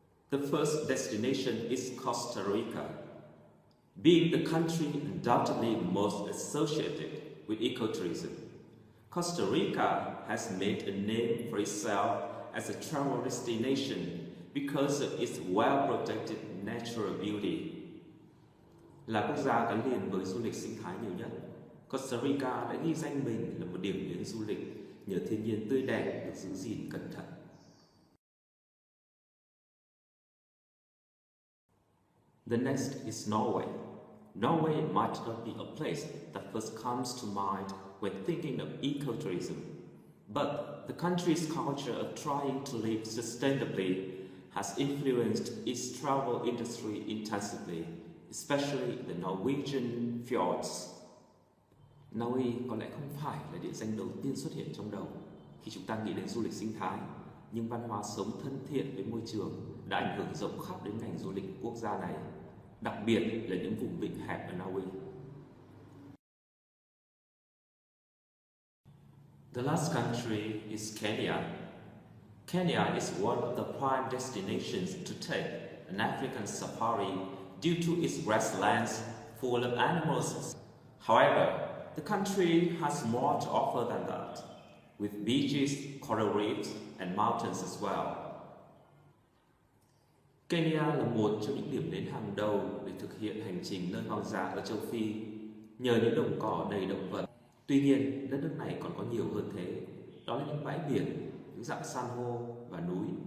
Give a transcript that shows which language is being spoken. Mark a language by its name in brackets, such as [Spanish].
[English] The first destination is Costa Rica. Being the country undoubtedly most associated with ecotourism, Costa Rica has made a name for itself as a travel destination because of its well-protected natural beauty. [Vietnamese] Là quốc gia gắn liền với du lịch sinh thái nhiều nhất, Costa Rica đã ghi danh mình là một điểm đến du lịch nhờ thiên nhiên tươi đẹp được giữ gìn cẩn thận. [English] The next is Norway. Norway might not be a place that first comes to mind when thinking of ecotourism, but the country's culture of trying to live sustainably has influenced its travel industry intensively, especially the Norwegian fjords. [Vietnamese] Norway có lẽ không phải là địa danh đầu tiên xuất hiện trong đầu khi chúng ta nghĩ đến du lịch sinh thái, nhưng văn hóa sống thân thiện với môi trường đã ảnh hưởng rộng khắp đến ngành du lịch quốc gia này, đặc biệt là những vùng vịnh hẹp ở Norway. [English] The last country is Kenya. Kenya is one of the prime destinations to take an African safari due to its grasslands full of animals. However, the country has more to offer than that, with beaches, coral reefs, and mountains as well. [Vietnamese] Kenya là một trong những điểm đến hàng đầu để thực hiện hành trình nơi hoang dã ở châu Phi, nhờ những đồng cỏ đầy động vật. Tuy nhiên, đất nước này còn có nhiều hơn thế, đó là những bãi biển, những rặng san hô và núi.